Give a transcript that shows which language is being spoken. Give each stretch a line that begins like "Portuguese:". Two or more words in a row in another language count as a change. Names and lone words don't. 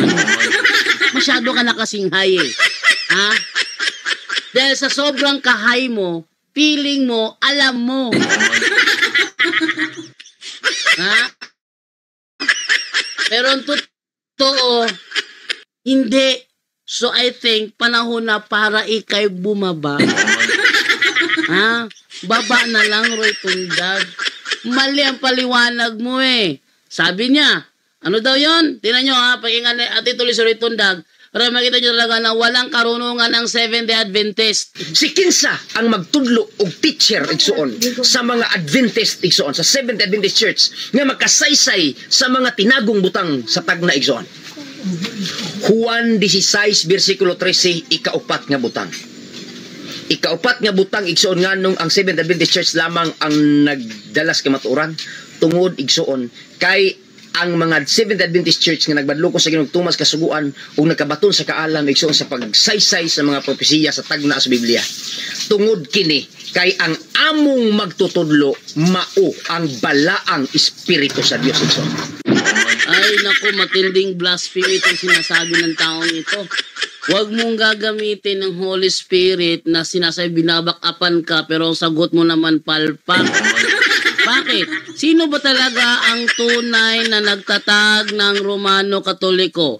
Filipino: Masyado ka na kasing high eh. Ha? Dahil sa sobrang kahay mo, feeling mo, alam mo. Ha? Pero ang totoo, hindi.
English: So I think
Filipino: panahon na para ikay bumaba. Ha? Baba na lang, Roy Tundag. Mali ang paliwanag mo eh. Sabi niya, ano daw yon? Tingnan nyo ha, pakinggan at ituloy si Roy Tundag. Para makita nyo talaga na walang karunungan ang Seventh-day Adventist.
Cebuano: Si kinsa ang magtudlo og teacher igsuon sa mga Adventist igsuon sa Seventh-day Adventist Church nga makasaysay sa mga tinagong butang sa tagna igsuon. Juan 16 versikulo 13 ikaupat nga butang. Ikaupat nga butang igsuon nganong ang Seventh-day Adventist Church lamang ang nagdalas ka matuoran tungod igsuon kay ang mga Seventh-day Adventist Church nga nagbadloko sa Ginoong Tomas kasuguan ug nagkabaton sa kaalam igsuon sa pagsaysay sa mga propesiya sa tagna sa Biblia. Tungod kini kay ang among magtutudlo mao ang balaang espiritu sa Dios igsuon.
Filipino: Ay naku, matinding blasphemy itong sinasabi ng taong ito. Huwag mong gagamitin ng Holy Spirit na sinasabi binabakapan ka pero sagot mo naman palpak. Bakit? Sino ba talaga ang tunay na nagtatag ng Romano Katoliko?